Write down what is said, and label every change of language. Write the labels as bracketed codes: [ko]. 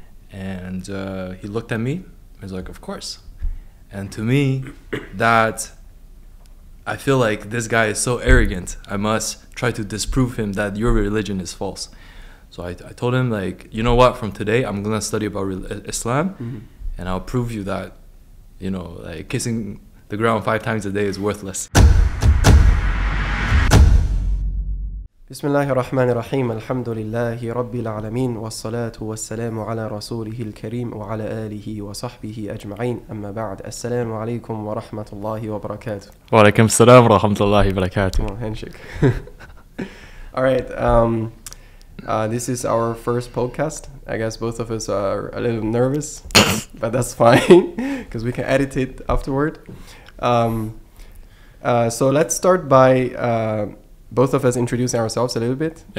[en] And he looked at me, he was like, of course. And to me, I feel like this guy is so arrogant. I must try to disprove him that your religion is false. So I told him, like, you know what? From today, I'm gonna study about Islam, and I'll prove you that, like kissing the ground 5 times a day is worthless. [ar] بسم الله الرحمن الرحيم الحمد لله رب العالمين والصلاة والسلام على رسوله الكريم وعلى آله وصحبه أجمعين أما بعد السلام عليكم ورحمة الله وبركاته. وعليكم السلام ورحمة الله وبركاته. [en] Handshake. All right, this is our first podcast. I guess both of us are a little nervous, but that's fine because we can edit it afterward. So let's start by both of us introducing ourselves a little bit.